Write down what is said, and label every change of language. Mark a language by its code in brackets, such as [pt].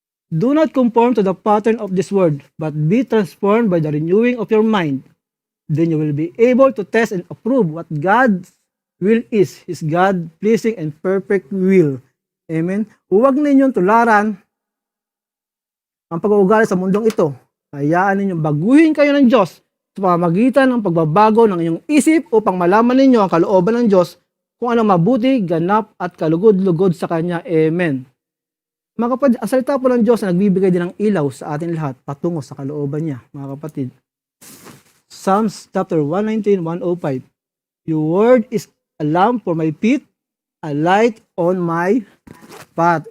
[en] Do not conform to the pattern of this world, but be transformed by the renewing of your mind. Then you will be able to test and approve what God's will is, His God-pleasing and perfect will. Amen? [tl] Huwag ninyong tularan ang pag-uugali sa mundong ito. Hayaan ninyong baguhin kayo ng Diyos sa pamamagitan ng pagbabago ng inyong isip upang malaman ninyo ang kalooban ng Diyos kung ano mabuti, ganap at kalugod-lugod sa Kanya. Amen. Mga kapatid, ang salita po ng Diyos na nagbibigay din ng ilaw sa atin lahat patungo sa kalooban niya, mga kapatid. [en] Psalms chapter 119, 105. Your word is a lamp for my feet, a light on my path.